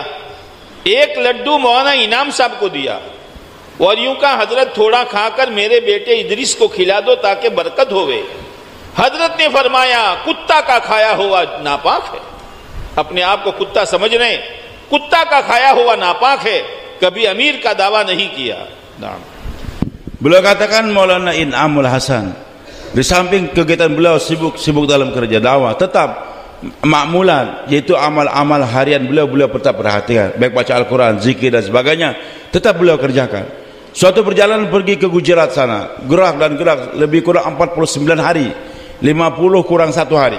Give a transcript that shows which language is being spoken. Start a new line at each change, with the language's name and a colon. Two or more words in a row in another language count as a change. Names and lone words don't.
Hindi: एक लड्डू मौलाना इनाम साहब को दिया और यूं कहा हजरत थोड़ा खाकर मेरे बेटे इदरीस को खिला दो ताकि बरकत होवे। हजरत ने फरमाया कुत्ता का खाया हुआ नापाक है। अपने आप को कुत्ता समझ रहे हैं, कुत्ता का खाया हुआ नापाक है, कभी अमीर का दावा नहीं किया। नाम
Indonesian: beliau katakan Maulana Inamul Hasan di samping kegiatan beliau sibuk dalam kerja dakwah, tetap makmulan, yaitu amal-amal harian beliau tetap perhatikan, baik baca Al-Quran, zikir dan sebagainya, tetap beliau kerjakan. Suatu perjalanan pergi ke Gujarat sana, gerak lebih kurang 49 hari, 50 kurang 1 hari.